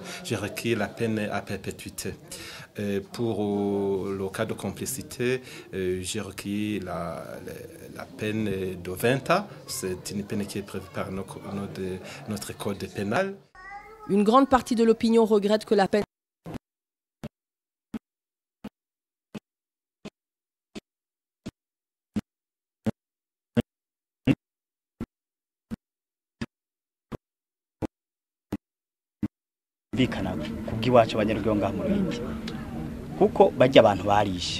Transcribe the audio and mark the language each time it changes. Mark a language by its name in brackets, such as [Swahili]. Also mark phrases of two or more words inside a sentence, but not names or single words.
[French] J'ai requis la peine à perpétuité. Pour le cas de complicité, j'ai requis la peine de 20 ans. C'est une peine qui est prévue par notre code pénal. Une grande partie de l'opinion regrette que la peine [Rundi] bikana kubw'iwacu abanyarwego ngaha mu Ruhindi kuko bajya abantu barishe